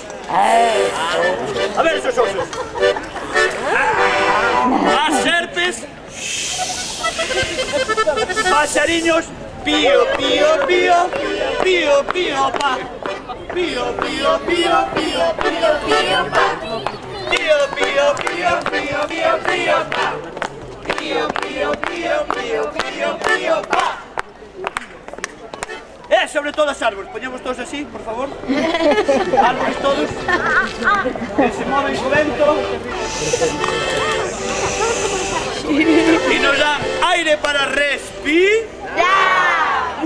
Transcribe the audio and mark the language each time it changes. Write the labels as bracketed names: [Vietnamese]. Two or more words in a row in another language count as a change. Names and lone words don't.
[Spanish] A ver esos osos. [Galician] As serpes. Pasariños. Pío, pío, pío. Pío, pío, pa. Pío, pío, pío, pío, pío, pío, pa. Pío, pío, pío, pío, pío, pío, pa. Pío, pío, pío, pío, pío, pío, pa. Sobre todas as árbores, poñemos todos así, por favor. Árbores todos. Que se moven co vento. E nos dan aire para respirar.